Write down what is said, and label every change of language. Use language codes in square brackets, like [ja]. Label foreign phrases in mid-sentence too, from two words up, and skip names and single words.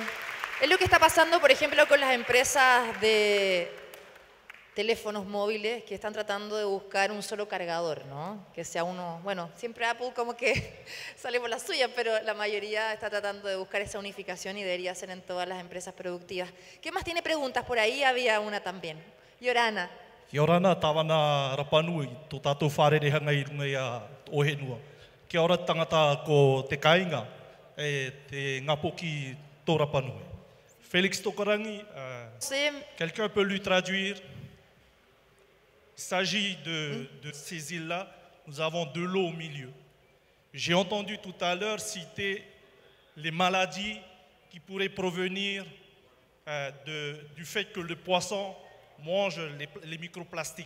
[es] Es lo que está pasando, por ejemplo, con las empresas de teléfonos móviles que están tratando de buscar un solo cargador, ¿no? Que sea uno, bueno, siempre Apple como que sale por la suya, pero la mayoría está tratando de buscar esa unificación y debería ser en todas las empresas productivas. ¿Qué más tiene preguntas? Por ahí había una también. [rap] Yorana. Yorana, tawana Rapanui, tu tatu whare reha ngai runga ia ohenua. Kia ora tangata ko te kainga, te ngapoki tō Rapanui. [fr] Félix Tokarangi, quelqu'un peut lui traduire? Il s'agit de ces îles-là, nous avons de l'eau au milieu. J'ai entendu tout à l'heure citer les maladies qui pourraient provenir du fait que le poisson mange les microplastiques.